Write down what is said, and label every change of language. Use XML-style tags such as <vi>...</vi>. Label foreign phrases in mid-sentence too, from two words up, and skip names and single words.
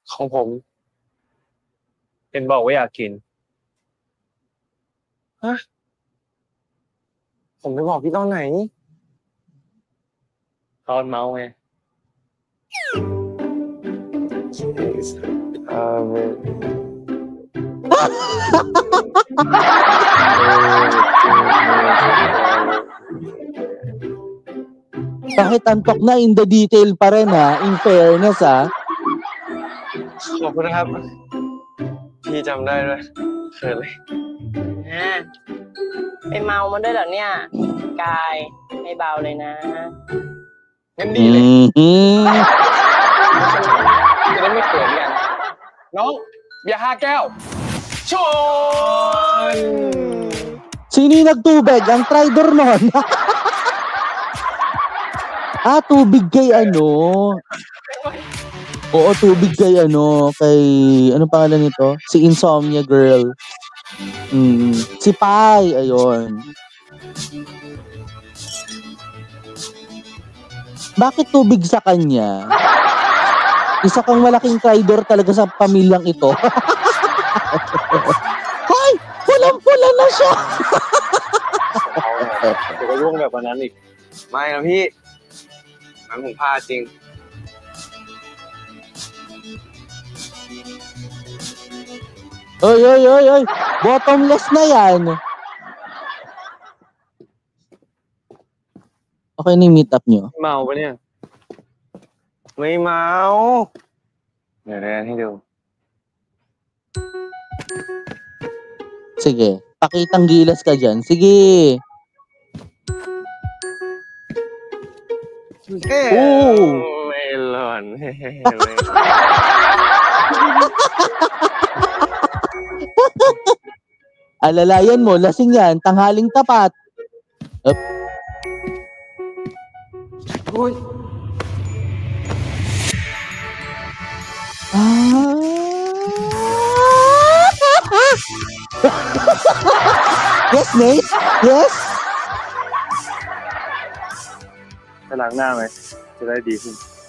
<th>ผม เห็นบอกว่าอยากกิน ผมไปบอกพี่ตอนไหน ตอนเมาไง</th> <tl>Kahit antok na,</tl> <en>in the detail</en> <tl>pa rin ha.</tl> <en>In fairness ha.</en> <th>ขอบคุณนะครับ พี่จำได้ด้วยเขินเลย ไปเมามาด้วยเหรอเนี่ย กายไม่เบาเลยนะ งั้นดีเลย Mhm. จะได้ไม่เขินกัน น้องเบียร์5 แก้วชน</th> <tl>Sino yung nagtubig? Ang trader nun. Tubig kay ano. Oo, tubig kay ano. Kay, ano pangalan nito? Si Insomnia Girl. Si Pai, ayun. Bakit tubig sa kanya? Isa kang malaking trader talaga sa pamilyang ito. Hoy! Pulang-pula na siya!</tl> <th>เดี๋ยวก็ร่วงแบบวันนั้นอีก ไม่นะพี่งั้นผมพลาดจริง Oy!</th> <tl>Bottomless na yan. Okay na yung</tl> <en>meet up</en> <tl>nyo.</tl> <th>เมาปะเนี่ย ไม่เมาเดี๋ยวเรียนให้ดู</th> <tl>Sige, pakitang gilas ka dyan. Sige. Oh!</tl> <th>ไม่หล่น</th> <tl>Alalayan mo, lasing yan. Tanghaling tapat. Up. Uy.</tl> <en>Yes, mate? Yes?</en> <th>ไปล้างหน้าไหม จะได้ดีขึ้น</th>